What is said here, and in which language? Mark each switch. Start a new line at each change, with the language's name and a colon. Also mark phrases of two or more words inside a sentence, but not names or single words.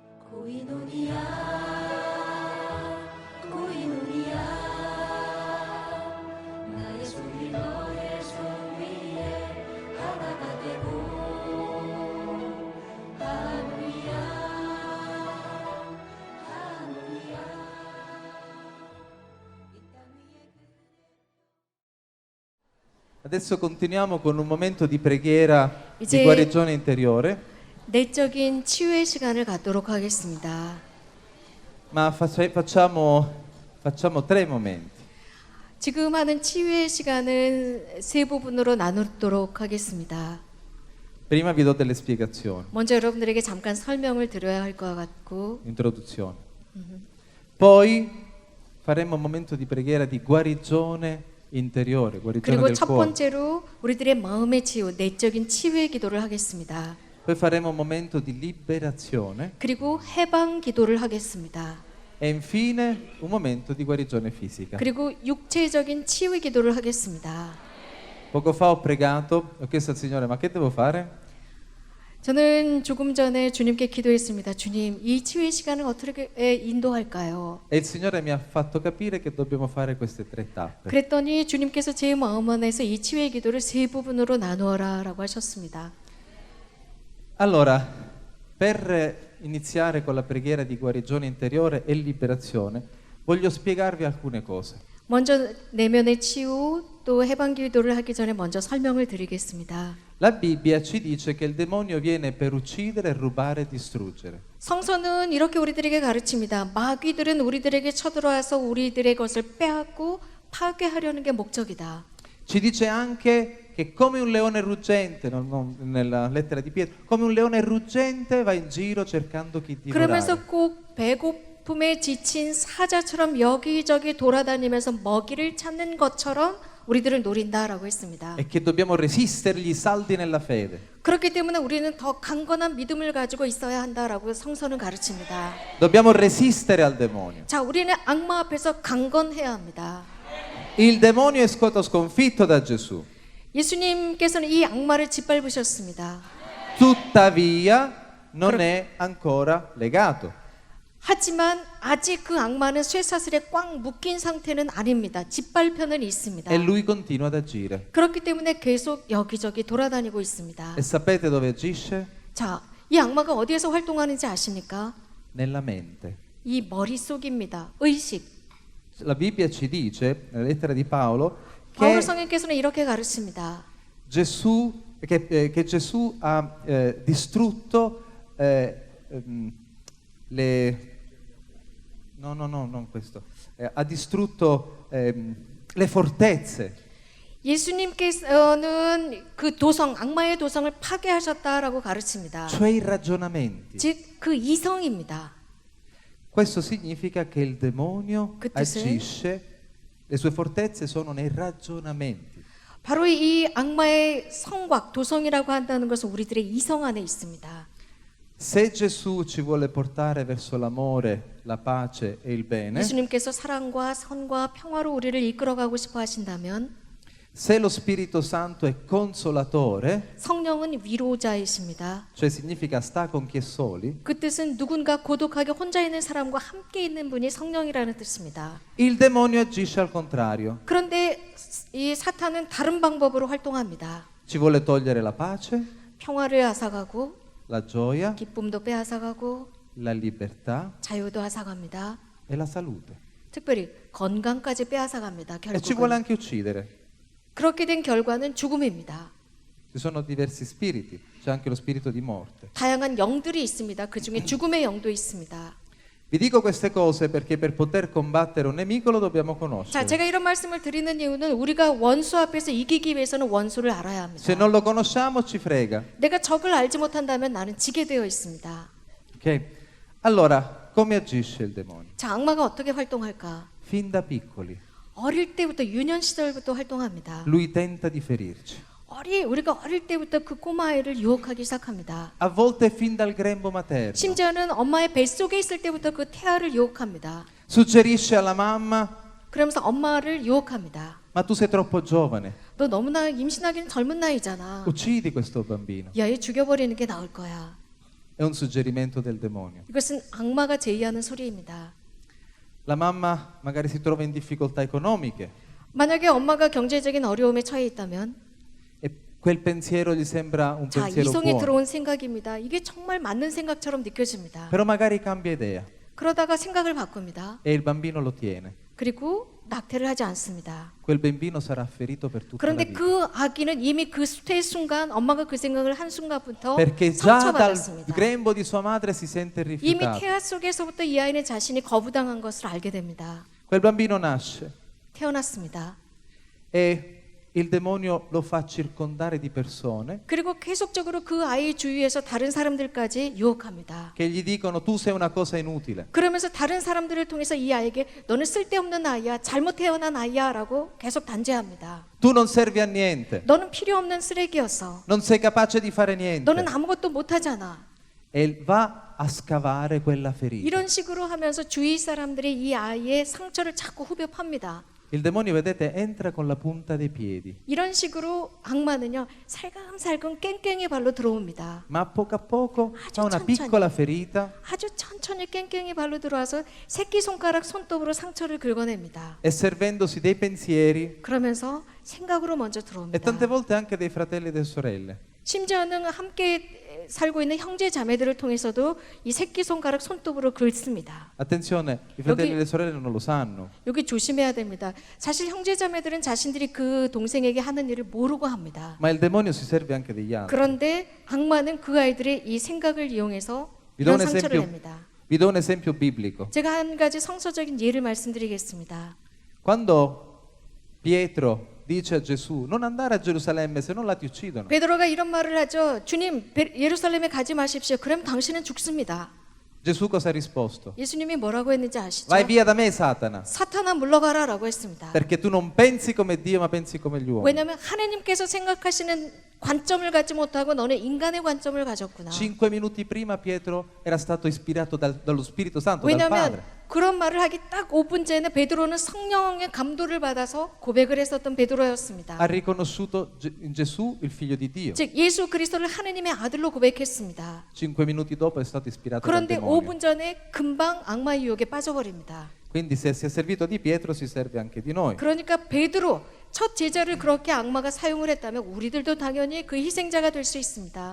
Korean: 고이노니아 고이노니아 나의 손이 너의 손 위에 하나가 되고 할렐루야 할렐루야 이 땅 위에
Italian: Adesso continuiamo con un momento di preghiera di
Korean: 이제-
Italian: guarigione interiore,
Korean: 내적인 치유의 시간을 갖도록 하겠습니다.
Italian: ma facciamo tre momenti.
Korean: 지금 하는 치유의 시간은 세 부분으로 나누도록 하겠습니다.
Italian: Prima vi do delle spiegazioni,
Korean: 먼저 여러분들에게 잠깐 설명을 드려야 할 것 같고,
Italian: introduzione. Poi faremo un momento di preghiera di guarigione interiore, guarigione
Korean: 그리고
Italian: del
Korean: 첫
Italian: cuore.
Korean: 번째로 우리들의 마음의 치유, 내적인 치유의 기도를 하겠습니다.
Italian: Poi faremo un momento di liberazione
Korean: 그리고 해방 기도를 하겠습니다.
Italian: e infine un momento di guarigione fisica.
Korean: 그리고 육체적인 치유의 기도를 하겠습니다.
Italian: Poco fa ho pregato, ho chiesto al Signore, ma che devo fare?
Korean: 저는 조금 전에 주님께 기도했습니다. 주님, 이 치유의 시간을 어떻게 인도할까요?
Italian: E il Signore mi ha fatto capire che dobbiamo fare queste tre tappe.
Korean: 그랬더니 주님께서 제 마음 안에서 이 치유의 기도를 세 부분으로 나누어라라고 하셨습니다.
Italian: Allora, per iniziare con la preghiera di guarigione interiore e liberazione, voglio spiegarvi alcune cose.
Korean: 먼저 내면의 치유 또 해방 기도를 하기 전에 먼저 설명을 드리겠습니다.
Italian: La Bibbia ci dice che il demonio viene per uccidere, rubare e distruggere.
Korean: 성서는 이렇게 우리들에게 가르칩니다. 마귀들은 우리들에게 쳐들어와서 우리들의 것을 빼앗고 파괴하려는 게 목적이다.
Italian: Ci dice anche che come un leone ruggente, nella lettera di Pietro, come un leone ruggente va in giro cercando chi
Korean: 그러면서
Italian: divorare.
Korean: 꼭 배고픔에 지친 사자처럼 여기저기 돌아다니면서 먹이를 찾는 것처럼 우리들을 노린다라고 했습니다.
Italian: E che dobbiamo resistergli saldi nella fede.
Korean: 그렇기 때문에 우리는 더 강건한 믿음을 가지고 있어야 한다라고 성서는 가르칩니다.
Italian: Dobbiamo resistere al demonio.
Korean: 자, 우리는 악마 앞에서 강건해야 합니다.
Italian: Il demonio è stato sconfitto da Gesù.
Korean: 예수님께서는 이 악마를 짓밟으셨습니다.
Italian: Tuttavia non è ancora legato.
Korean: 하지만 아직 그 악마는 쇠사슬에 꽉 묶인 상태는 아닙니다. 짓밟혀는 있습니다.
Italian: E lui continua ad agire.
Korean: 그렇기 때문에 계속 여기저기 돌아다니고 있습니다.
Italian: E sapete dove agisce?
Korean: 자, 이 악마가 어디에서 활동하는지 아십니까?
Italian: Nella mente.
Korean: 이 머릿속입니다. 의식.
Italian: La Bibbia ci dice, nella lettera di Paolo,
Korean: 바울
Italian: che
Korean: 성령께서는 이렇게 가르칩니다.
Italian: che Gesù ha distrutto non questo. Ha distrutto le fortezze.
Korean: 예수님께서는 그 도성, 악마의 도성을 파괴하셨다라고 가르칩니다.
Italian: Cioè i ragionamenti.
Korean: 즉, 그 이성입니다.
Italian: Questo significa che il demonio
Korean: 그 뜻은?
Italian: agisce, le sue fortezze sono nei ragionamenti.
Korean: 바로 이 악마의 성곽, 도성이라고 한다는 것은 우리들의 이성 안에 있습니다.
Italian: Se Gesù ci vuole portare verso l'amore, la pace e il bene,
Korean: 예수님께서 사랑과 선과 평화로 우리를 이끌어가고 싶어 하신다면
Italian: se lo Spirito Santo è consolatore,
Korean: 성령은 위로자이십니다.
Italian: cioè significa sta con chi è soli,
Korean: 그 뜻은 누군가 고독하게 혼자 있는 사람과 함께 있는 분이 성령이라는 뜻입니다.
Italian: il demonio agisce al contrario.
Korean: 그런데 이 사탄은 다른 방법으로 활동합니다.
Italian: Ci vuole togliere la pace,
Korean: 평화를 앗아가고
Italian: la gioia,
Korean: 기쁨도 빼앗아가고
Italian: la libertà
Korean: 자유도 앗아갑니다.
Italian: e la salute.
Korean: 특별히 건강까지 빼앗아갑니다.
Italian: E ci vuole
Korean: 결국은
Italian: anche uccidere.
Korean: 그렇게 된 결과는 죽음입니다.
Italian: Ci sono diversi spiriti, c'è anche lo spirito di morte.
Korean: 다양한 영들이 있습니다. 그 중에 죽음의 영도 있습니다.
Italian: Vi dico queste cose perché per poter combattere un nemico lo dobbiamo
Korean: 자,
Italian: conoscere.
Korean: 제가 이런 말씀을 드리는 이유는 우리가 원수 앞에서 이기기 위해서는 원수를 알아야 합니다.
Italian: Se non lo conosciamo ci frega.
Korean: 내가 적을 알지 못한다면 나는 지게 되어 있습니다.
Italian: Ok? Allora, come agisce il demonio?
Korean: 자, 악마가 어떻게 활동할까?
Italian: Fin da piccoli.
Korean: 어릴 때부터 유년 시절부터 활동합니다.
Italian: Lui tenta di ferirci.
Korean: 우리가 어릴 때부터 그 꼬마아이를 유혹하기 시작합니다.
Italian: A volte fin dal grembo materno.
Korean: 심지어는 엄마의 뱃속에 있을 때부터 그 태아를 유혹합니다.
Italian: Suggerisce alla mamma,
Korean: 그러면서 엄마를 유혹합니다.
Italian: ma tu sei troppo giovane,
Korean: 너 너무나 임신하기는 젊은 나이잖아.
Italian: uccidi questo bambino.
Korean: 야, 얘 죽여버리는 게 나을 거야.
Italian: è un suggerimento del demonio.
Korean: 이것은 악마가 제의하는 소리입니다.
Italian: La mamma magari si trova in difficoltà economiche
Korean: 만약에 엄마가 경제적인 어려움에 처해 있다면
Italian: e quel pensiero gli sembra un
Korean: 자,
Italian: pensiero
Korean: 이성에
Italian: buono,
Korean: 들어온 생각입니다. 이게 정말 맞는 생각처럼 느껴집니다.
Italian: però magari cambia idea
Korean: 그러다가 생각을 바꿉니다.
Italian: e il bambino lo tiene.
Korean: 그리고 낙태를 하지 않습니다.
Italian: Quel bambino sarà ferito per tutta la
Korean: 그런데
Italian: vita.
Korean: 그 아기는 이미 그 수태의 순간 엄마가 그 생각을 한 순간부터
Italian: Perché già dal
Korean: 상처받았습니다.
Italian: grembo di sua madre si sente
Korean: 이미
Italian: rifiutato.
Korean: 태아 속에서부터 이 아이는 자신이 거부당한 것을 알게 됩니다.
Italian: Quel bambino nasce
Korean: 태어났습니다.
Italian: e il demonio lo fa circondare di persone
Korean: 그리고 계속적으로 그 아이 주위에서 다른 사람들까지 유혹합니다.
Italian: che gli dicono tu sei una cosa inutile,
Korean: 그러면서 다른 사람들을 통해서 이 아이에게 너는 쓸데없는 아이야, 잘못 태어난 아이야 라고 계속 단죄합니다.
Italian: tu non servi a niente,
Korean: 너는 필요 없는 쓰레기였어.
Italian: non sei capace di fare niente.
Korean: 너는 아무것도 못하잖아.
Italian: E va a scavare quella ferita.
Korean: 이런 식으로 하면서 주위 사람들이 이 아이의 상처를 자꾸 후벼 팝니다.
Italian: Il demonio, vedete, entra con la punta dei piedi,
Korean: 이런 식으로 악마는요 살금살금 깽깽이 발로 들어옵니다.
Italian: ma a poco fa una
Korean: 천천히.
Italian: piccola ferita
Korean: 아주 천천히 깽깽이 발로 들어와서 새끼손가락 손톱으로 상처를 긁어냅니다.
Italian: e servendosi dei pensieri
Korean: 그러면서 생각으로 먼저
Italian: e
Korean: 들어옵니다.
Italian: tante volte anche dei fratelli e delle sorelle.
Korean: 심지어는 함께 살고 있는 형제 자매들을 통해서도 이 새끼손가락 손톱으로 긁습니다.
Italian: Attenzione, i fratelli e le sorelle non lo sanno,
Korean: 여기 조심해야 됩니다. 사실 형제 자매들은 자신들이 그 동생에게 하는 일을 모르고 합니다.
Italian: ma il demonio si serve anche degli altri.
Korean: 그런데 악마는 그 아이들의 이 생각을 이용해서
Italian: Vi do
Korean: 이런
Italian: un
Korean: 상처를
Italian: esempio,
Korean: 냅니다.
Italian: vi do un esempio biblico.
Korean: 제가 한 가지 성서적인 예를 말씀드리겠습니다.
Italian: Quando Pietro dice a Gesù non andare a Gerusalemme se non là ti uccidono,
Korean: 베드로가 이런 말을 하죠. 주님, 예루살렘에 가지 마십시오. 그럼 당신은 죽습니다.
Italian: Gesù cosa ha risposto?
Korean: 예수님이 뭐라고 했는지 아시죠?
Italian: Vai via da me, Satana,
Korean: 사탄아 물러가라라고 했습니다.
Italian: perché tu non pensi come Dio ma pensi come gli uomini.
Korean: 왜냐하면 하나님께서 생각하시는 관점을 갖지 못하고 너는 인간의 관점을 가졌구나.
Italian: 5 minuti prima Pietro era stato ispirato dallo Spirito Santo, dal
Korean: 왜냐하면
Italian: Padre.
Korean: 그런 말을 하기 딱 5분 전에 베드로는 성령의 감도를 받아서 고백을 했었던 베드로였습니다.
Italian: Ha riconosciuto in Gesù il figlio di Dio.
Korean: 즉 예수 그리스도를 하나님의 아들로 고백했습니다.
Italian: 5 minuti dopo è stato ispirato dal
Korean: 그런데
Italian: demonio.
Korean: 5분 전에 금방 악마 유혹에 빠져버립니다.
Italian: Quindi se si è servito di Pietro si serve anche di noi.
Korean: 그러니까 베드로 첫 제자를 그렇게 악마가 사용을 했다면 우리들도 당연히 그 희생자가 될 수 있습니다.